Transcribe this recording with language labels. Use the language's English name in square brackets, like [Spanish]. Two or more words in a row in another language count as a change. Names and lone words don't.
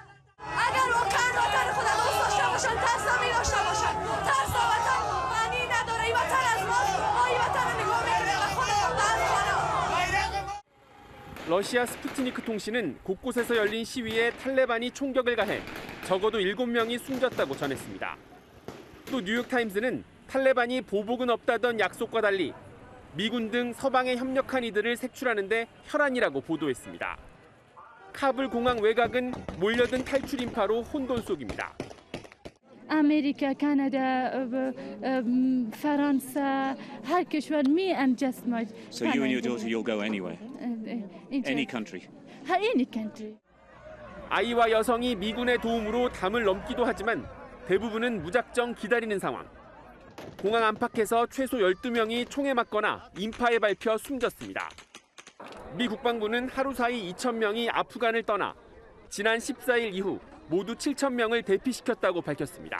[Korean] 러시아 스푸트니크 통신은 곳곳에서 열린 시위에 탈레반이 총격을 가해 적어도 7명이 숨졌다고 전했습니다. 또 뉴욕타임스는 탈레반이 보복은 없다던 약속과 달리 미군 등 서방에 협력한 이들을 색출하는 데 혈안이라고 보도했습니다. 카불 공항 외곽은 몰려든 탈출 인파로 혼돈 속입니다. [Persian] امریکا، کانادا، فرانسه، هر کشور می انجست ما. [English] So you and your daughter, you'll go anywhere? Any country? Any country. [Korean] 아이와 여성이 미군의 도움으로 담을 넘기도 하지만 대부분은 무작정 기다리는 상황. 공항 안팎에서 최소 12명이 총에 맞거나 인파에 밟혀 숨졌습니다. 미 국방부는 하루 사이 2,000명이 아프간을 떠나 지난 14일 이후 모두 7,000명을 대피시켰다고 밝혔습니다.